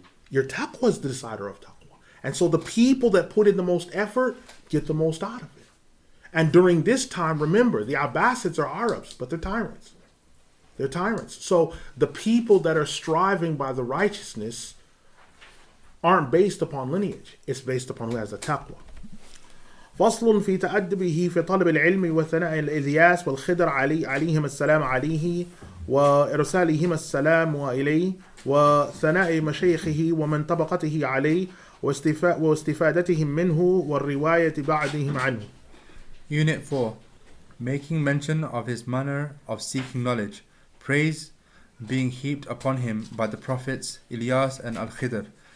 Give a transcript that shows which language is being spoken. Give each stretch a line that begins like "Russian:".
English: Your taqwa is the decider of taqwa. And so the people that put in the most effort get the most out of it. And during this time, remember, the Abbasids are Arabs, but they're tyrants. They're tyrants. So the people that are striving by the righteousness aren't based upon lineage. It's based upon who has the taqwa.
Arabic: فصل في تأدبه في طلب العلم وثناء الإلياس والخضر عليهما السلام عليه وإرسالهما السلام وإليه وثناء مشايخه ومن طبقته عليه واستفادتهم منه والرواية بعدهم عنه.
English: Unit 4. Making mention of his manner of seeking knowledge. Praise being heaped upon him by the prophets Ilyas and Al-Khidr.